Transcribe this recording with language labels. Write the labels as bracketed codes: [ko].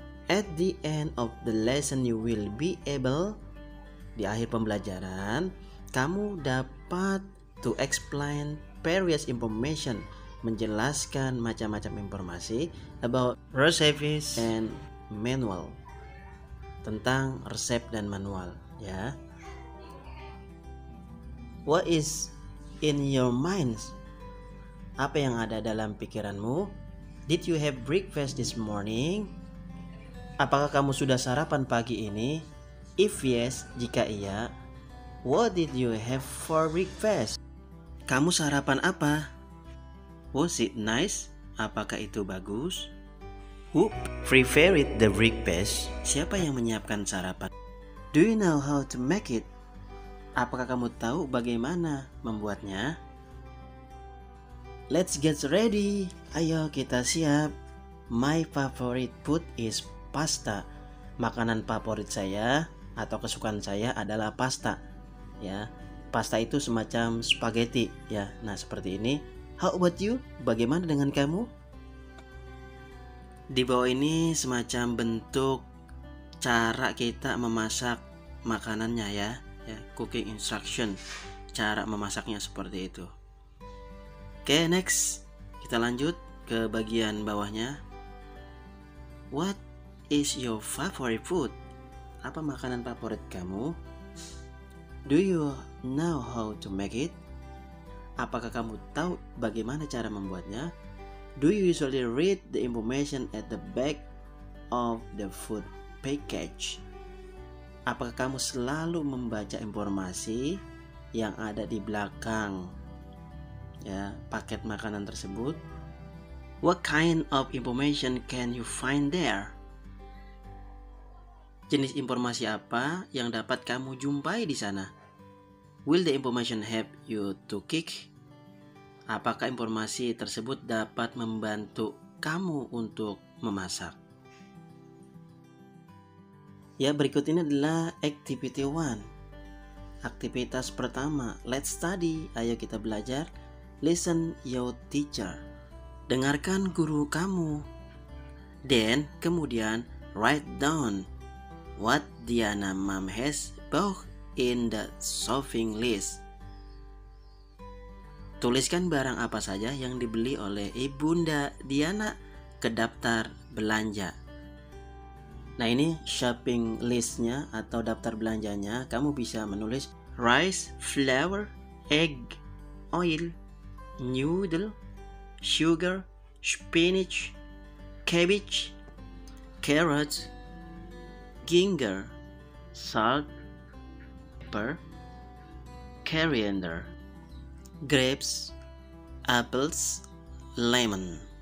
[en] At the end of the lesson you will be able, [id] di akhir pembelajaran, kamu dapat [en] to explain various information, [id] menjelaskan macam-macam informasi [en] about recipes and manual, [id] tentang resep dan manual ya. [en] What is in your minds? [id] Apa yang ada dalam pikiranmu? [en] Did you have breakfast this morning? [id] Apakah kamu sudah sarapan pagi ini? [en] If yes, [id] jika iya, [en] what did you have for breakfast? [id] Kamu sarapan apa? [en] Was it nice? [id] Apakah itu bagus? [en] Who prepared the breakfast? [id] Siapa yang menyiapkan sarapan? [en] Do you know how to make it? [id] Apakah kamu tahu bagaimana membuatnya? [en] Let's get ready. [id] Ayo kita siap. [en] My favorite food is pasta. [id] Makanan favorit saya atau kesukaan saya adalah pasta. Ya, pasta itu semacam spaghetti ya. Nah, seperti ini. [en] How about you? [id] Bagaimana dengan kamu? Di bawah ini semacam bentuk cara kita memasak makanannya ya, [en] cooking instruction, [id] cara memasaknya seperti itu. Oke, next kita lanjut ke bagian bawahnya. [en] What is your favorite food? [id] Apa makanan favorit kamu? [en] Do you know how to make it? [id] Apakah kamu tahu bagaimana cara membuatnya? [en] Do you usually read the information at the back of the food package? [id] Apakah kamu selalu membaca informasi yang ada di belakang ya paket makanan tersebut? [en] What kind of information can you find there? [id] Jenis informasi apa yang dapat kamu jumpai di sana? [en] Will the information help you to cook? [id] Apakah informasi tersebut dapat membantu kamu untuk memasak? Ya, berikut ini adalah activity 1. Aktivitas pertama, [en] let's study. [id] Ayo kita belajar. [en] Listen your teacher. [id] Dengarkan guru kamu. [en] Then, [id] kemudian [en] write down what Diana mom has bought in the shopping list. [id] Tuliskan barang apa saja yang dibeli oleh Ibunda Diana ke daftar belanja. Nah, ini shopping listnya atau daftar belanjanya. Kamu bisa menulis [en] rice, flour, egg, oil, noodle, sugar, spinach, cabbage, carrots, ginger, salt, pepper, coriander, grapes, apples, lemon.